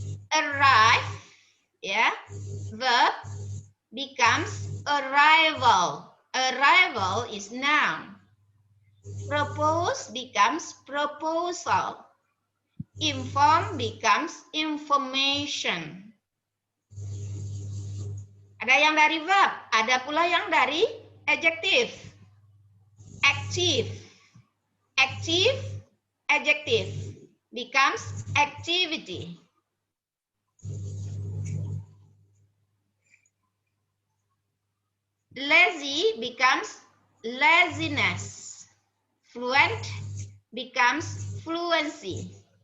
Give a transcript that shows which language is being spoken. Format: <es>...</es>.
<en>Arrive, ya, verb becomes arrival. Arrival is noun. Propose becomes proposal. Inform becomes information.</en> <id>Ada Ada yang dari verb, ada pula yang dari adjective.</id> <en>Active. Active, adjective becomes activity. Lazy becomes laziness. Fluent becomes fluency.</en>